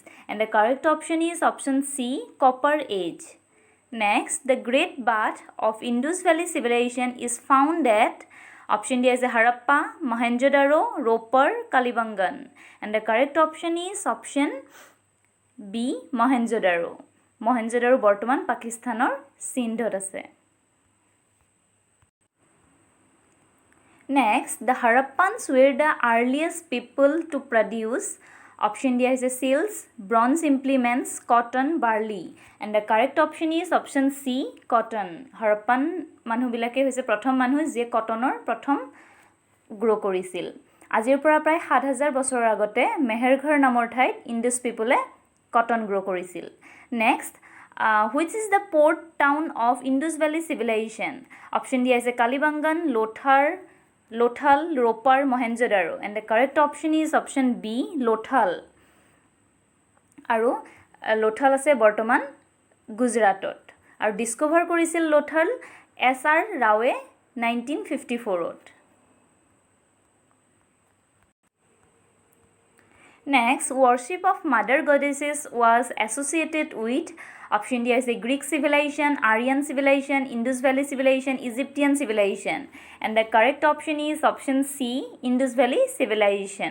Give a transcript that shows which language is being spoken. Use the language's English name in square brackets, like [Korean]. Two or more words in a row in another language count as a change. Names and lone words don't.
[English] And the correct option is option C, Copper Age. Next, the Great Bath of Indus Valley Civilization is found at option D is Harappa, Mohenjo-daro, Ropar, Kalibangan. And the correct option is option B, Mohenjo-daro. [Assamese] Mohenjo-daro বৰ্তমান পাকিস্তানৰ সিন্ধত আছে. [English] Next, the Harappans were the earliest people to produce option D is seals, bronze implements, cotton, barley. And the correct option is option C, cotton. [Assamese] Harappan মানুহবিলাকে হৈছে প্ৰথম মানুহ যিয়ে কটনৰ প্ৰথম গ্ৰো কৰিছিল. আজিৰ পৰা প্ৰায় ৭,০০০ বছৰৰ আগতে মেহেৰঘৰ নামৰ ঠাইত [English] Indus people cotton grow [Assamese] কৰিছিল. [English] নেক্সট, which is the port town of Indus Valley civilization? Option D is Kalibangan, Lothal, Ropar, Mohenjo-daro. And the correct option is option B, Lothal. [Assamese] আৰু Lothal আছে বৰ্তমান গুজৰাটত. আৰু ডিস্কভাৰ কৰিছিল Lothal S.R. ৰাওৱে 1954ত. [English] Next, worship of mother goddesses was associated with option D is Greek civilization, Aryan civilization, Indus Valley civilization, Egyptian civilization. And the correct option is option C, Indus Valley civilization.